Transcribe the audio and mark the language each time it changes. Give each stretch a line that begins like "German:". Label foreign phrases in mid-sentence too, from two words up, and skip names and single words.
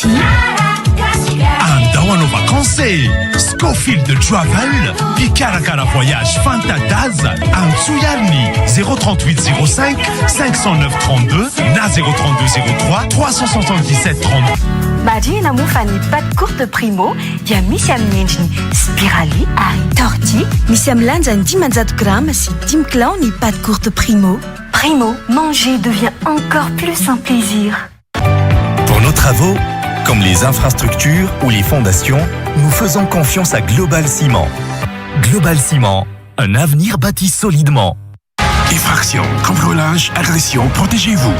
Malagasy: Andao anao vacances Scofield Travel Picarakara Voyage Fantadaza Antsouyarni 038 05 509 32 na 032 03 377 30. Marina mofa ny
French: pâte courte
Malagasy: primo dia misy amin'ny endriny spirali ary torti. Misy amin'ny lanjany 10 grammes sy 10 kilao ny
French: pâte courte
Malagasy: primo.
French: Primo, manger devient encore plus un plaisir. Pour nos travaux, comme les infrastructures ou les fondations, nous faisons confiance à Global Ciment. Global Ciment, un avenir bâti solidement. Effraction, cambriolage, agression, protégez-vous.